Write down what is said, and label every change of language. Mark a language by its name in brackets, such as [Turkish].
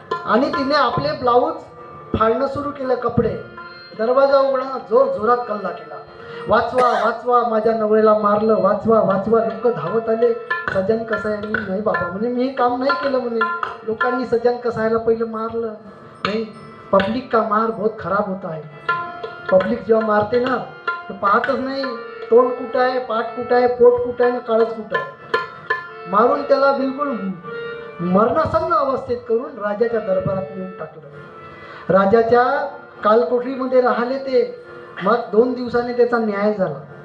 [Marathi] आणि तिने आपले ब्लाऊज फाडणं सुरू केलं, कपडे. दरवाजा उघडा, जोर जोरात कल्ला केला, वाचवा वाचवा, माझ्या नवऱ्याला मारलं, वाचवा वाचवा. लोक धावत आले. सजन कसायांनी, नाही बाबा म्हणे मी हे काम नाही केलं म्हणे, लोकांनी सजन कसायला पहिलं मारलं. नाही, [Hindi] पब्लिक का मार बहुत खराब होता है. [Marathi] पब्लिक जेव्हा मारते ना तर पाहतच नाही तोंड कुठं आहे, पाठ कुठं आहे, पोट कुठं आहे, काळच कुठं आहे. मारून त्याला बिलकुल मरणासन्न अवस्थेत करून राजाच्या दरबारात नेऊन टाकलं. राजाच्या कालकोठरीमध्ये राहिले ते. मग 2 दिवसांनी त्याचा न्याय झाला.